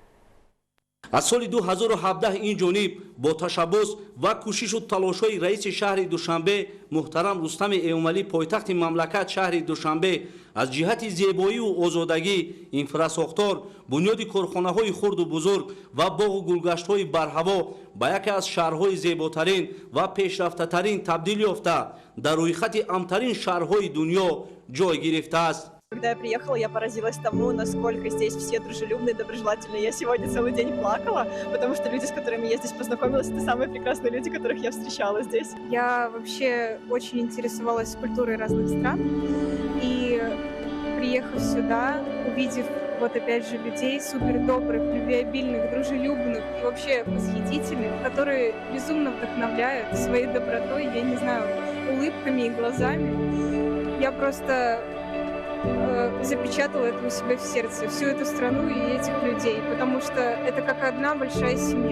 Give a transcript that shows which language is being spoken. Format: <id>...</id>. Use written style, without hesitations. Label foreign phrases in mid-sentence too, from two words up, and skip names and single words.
<fa>از سال 2017 این جانب با تشبس و کوشش و تلاش‌های رئیس شهر دوشنبه محترم رستم امامعلی پایتخت مملکت شهر دوشنبه از جهت زیبایی و آزادگی، انفراساختار، بنیاد کارخانه‌های خرد و بزرگ و باغ و گلگشت‌های برهوا به یکی از شهرهای زیباترین و پیشرفته‌ترین تبدیل یافته در روی خط امترین شهرهای دنیا جای گرفته است.</fa> <ru>Когда я приехала, я поразилась тому, насколько здесь все дружелюбные, доброжелательные. Я сегодня целый день плакала, потому что люди, с которыми я здесь познакомилась, это самые прекрасные люди, которых я встречала здесь. Я вообще очень интересовалась культурой разных стран, и приехав сюда, увидев вот опять же людей супер добрых, любвеобильных, дружелюбных и вообще восхитительных, которые безумно вдохновляют своей добротой, я не знаю, улыбками и глазами, я просто запечатала это у себя в сердце, всю эту страну и этих людей, потому что это как одна большая семья.</ru>